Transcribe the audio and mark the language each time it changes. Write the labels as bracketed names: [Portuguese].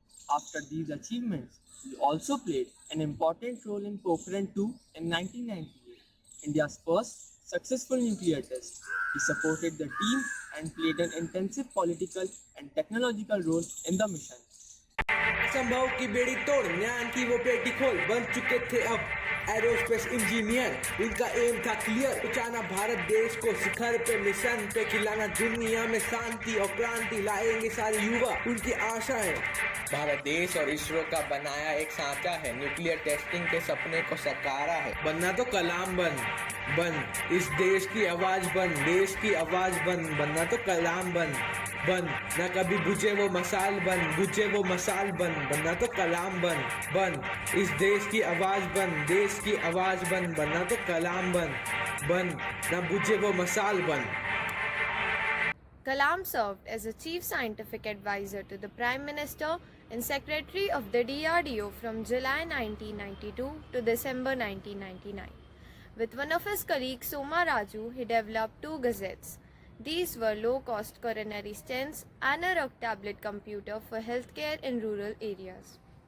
[English] After these achievements, he also played an important role in Pokhran 2 in 1998, India's first successful nuclear test. He supported the team and played an intensive political and technological role in the mission. [Hindi] संभव की बेड़ी तोड़, ज्ञान की वो पेटी खोल, बन चुके थे अब एरोस्पेस इंजीनियर. उनका एम था क्लियर, पहुंचाना भारत देश को शिखर पे, मिशन पे खिलाना दुनिया में शांति और क्रांति लाएंगे सारे युवा, उनकी आशा है. भारत देश और इसरो का बनाया एक साँचा है, न्यूक्लियर टेस्टिंग के सपने को सकारा है. बनना तो कलाम बन, बन इस देश की आवाज बन, देश की आवाज बन, बनना तो कलाम बन, बन न कभी बुझे वो मसाल बन, बुझे वो मसाल बन, बनना तो कलाम बन इस देश की आवाज बन, देश की आवाज बन, बनना तो कलाम बन न बुझे वो मसाल बन. [English] Kalam served as a chief scientific advisor to the Prime Minister and Secretary of the DRDO from July 1992 to December 1999. With one of his colleagues, Soma Raju, he developed two gazettes. These were low-cost coronary stents and a rugged tablet computer for healthcare in rural areas.